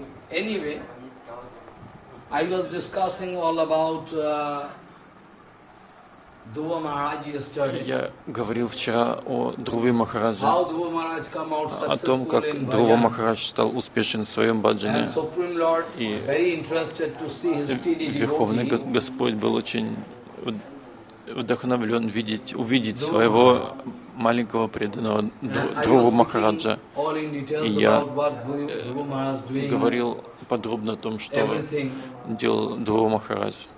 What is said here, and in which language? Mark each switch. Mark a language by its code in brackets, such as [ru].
[en] Anyway, I was discussing all about Dhruva Maharaj yesterday. [ru] Я говорил вчера о Друве Махарадже. [en] How Dhruva Maharaj came out successful in bhajan. [ru] О том, как Друва Махарадж стал успешен в своем баджане. [en] And Supreme Lord very interested to see his steady devotee. [ru] Верховный Господь был очень вдохновлен увидеть своего маленького преданного Дхрува Махараджа. И я говорил подробно о том, что делал Дхрува Махарадж.